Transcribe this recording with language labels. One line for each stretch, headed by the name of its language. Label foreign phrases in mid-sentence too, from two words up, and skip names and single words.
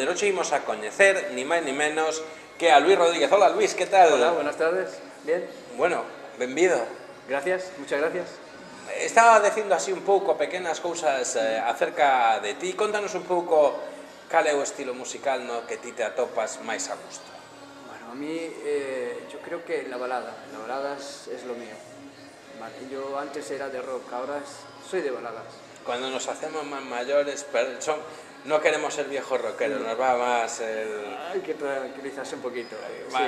Galician: Hoxe imos a coñecer, ni máis ni menos, que a Luis Rodríguez.
Spanish: Hola Luis, ¿qué tal? Hola, buenas tardes. Bien.
Galician: Bueno, benvido.
Spanish: Gracias, muchas gracias.
Galician: Estaba dicindo así un pouco pequenas cousas acerca de ti. Contanos un pouco cal é o estilo musical no que ti te atopas máis a gusto.
Spanish: Bueno, a mí yo creo que la balada es lo mío. Vale, yo antes era de rock, ahora soy de baladas. Cuando nos hacemos más mayores, no queremos ser viejos rockeros, nos va más el... Hay que tranquilizarse un poquito. Vale.